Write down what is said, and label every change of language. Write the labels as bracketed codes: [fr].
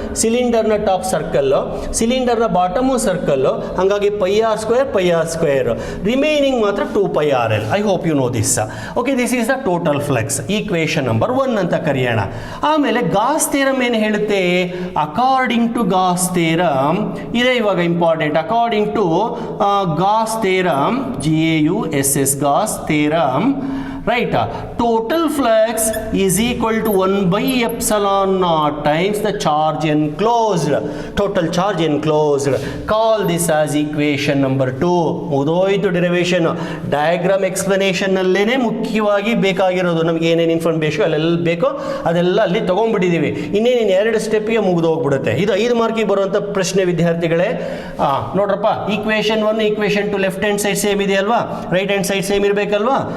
[kn] ಸಿಲಿಂಡರ್ನ top circle, ಸಿಲಿಂಡರ್ನ bottom circle, ಹಾಗಾಗಿ πr², ರಿಮೈನಿಂಗ್ ಮಾತ್ರ 2πrl. [en] I hope you know this. Okay, this is the total flux. Equation number 1 [kn] ಅಂತ ಕರೆಯೋಣ. ಆಮೇಲೆ [en] Gauss theorem [kn] ಏನು ಹೇಳುತ್ತೆ? [en] according to Gauss theorem [kn] ಇದೇ ಇವಾಗ [en] Important. According to Gauss theorem, GAUSS Gauss theorem, right, total flux is equal to 1 by epsilon naught times the charge enclosed, total charge enclosed. Call this as equation number 2. [kn] ಮುಗಿದೋಯ್ತು derivation. Diagram explanation ಅಲ್ಲೇನೆ ಮುಖ್ಯವಾಗಿ ಬೇಕಾಗಿರೋದು. ನಮಗೆ ಏನೇನು information ಅಲ್ಲೆಲ್ಲ ಬೇಕೋ ಅದೆಲ್ಲ ಅಲ್ಲಿ ತೊಗೊಂಡ್ಬಿಟ್ಟಿದ್ದೀವಿ. ಇನ್ನೇನು 2 ಸ್ಟೆಪ್ಗೆ ಮುಗಿದೋಗ್ಬಿಡುತ್ತೆ. ಇದು 5 ಮಾರ್ಕಿಗೆ ಬರುವಂಥ ಪ್ರಶ್ನೆ ವಿದ್ಯಾರ್ಥಿಗಳೇ. ನೋಡ್ರಪ್ಪ, equation 1 equation 2 left hand side same ಇದೆಯಲ್ವಾ, ರೈಟ್ ಹ್ಯಾಂಡ್ ಸೈಡ್ ಸೇಮ್ ಇರಬೇಕಲ್ವಾ.